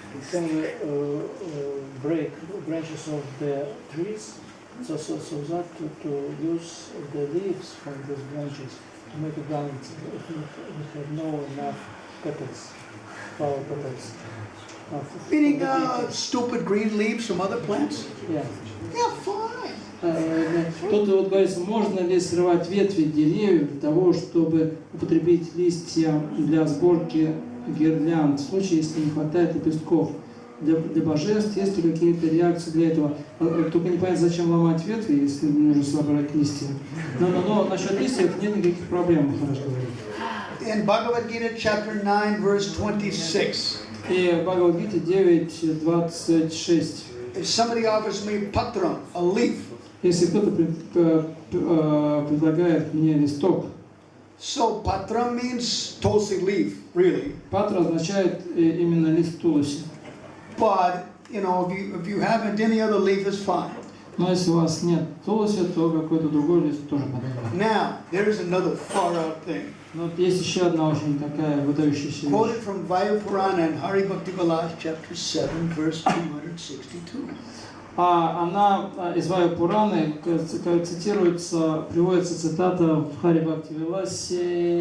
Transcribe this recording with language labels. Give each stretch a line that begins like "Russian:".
English: Can we break branches of the trees so that to use the leaves from those branches to make a garment if we have no enough petals, flower petals. Meaning stupid green leaves from other plants? Yeah. Yeah, fine.
Russian: Тут вот говорится, можно ли срывать ветви деревьев для того, чтобы употребить листья для сборки гирлянд, в случае, если не хватает лепестков для божеств, есть ли какие-то реакции для этого? Только непонятно, зачем ломать ветви, если нужно собрать листья. Но насчет листьев нет никаких проблем, Махарадж говорит.
English: In Bhagavad Gita, chapter 9, verse 26.
Russian: И в Бхагавад-гите 9:26.
English: If somebody offers me patram, a leaf,
Russian: если кто-то предлагает мне листок,
English: so patram means tulsi leaf, really.
Russian: Патра означает именно лист туласи.
English: But you know, if you haven't any other leaf, is fine.
Russian: Но если у вас нет туласи, то какой-то другой лист тоже подойдет.
English: Now there is another far out thing.
Russian: Но есть еще одна очень такая выдающаяся вещь.
English: Quoted from Vayu Purana and Hari Bhakti Vilas, chapter 7, verse 262.
Russian: Она из Ваю Пураны цитируется, приводится цитата в Хари Бхакти Виласе